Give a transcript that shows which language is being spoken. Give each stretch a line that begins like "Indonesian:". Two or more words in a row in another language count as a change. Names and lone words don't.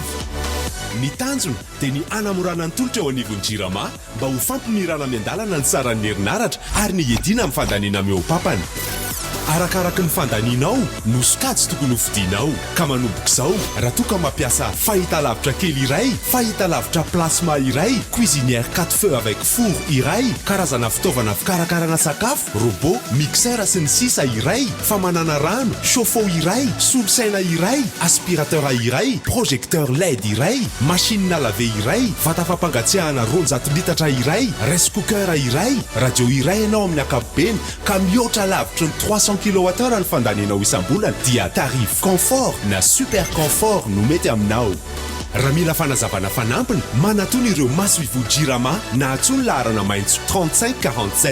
Malagasy: Ny tanjona dia ny anamorana ny tolotra eo anivon'ny jirama mba ho fampimirana miandalana ny saran'ny herinaratra ary ny edina amin'ny fandaniana mihoapapany. Arakaraka ny fandanianao no sokajy tokony ho fidinao ka manomboka izao raha toa ka mampiasa fahitalavitra kely iray, fahitalavitra plasma iray,
French: cuisinière 4 feux avec four
Malagasy: iray, karazana fitaovana fikarakarana sakafo, robot, mixeur sy ny sisa iray, famanana rano, chauffe-eau iray, solosaina iray, aspirateur iray, projecteur LED iray,
French: machine à laver
Malagasy: iray, vata fampangatsiahana 200 litatra iray,
English: rice cooker
Malagasy: iray, radio iray ianao amin'ny ankapobeny ka mihoatra lavitra ny 300 kWh ny fandanianao isam-bolana dia
French: tarif confort
Malagasy: na
French: super confort
Malagasy: no mety aminao. Raha mila fanazavana fanampiny manatony ireo maso-ivo Jirama na atsony laharana maintso 3547.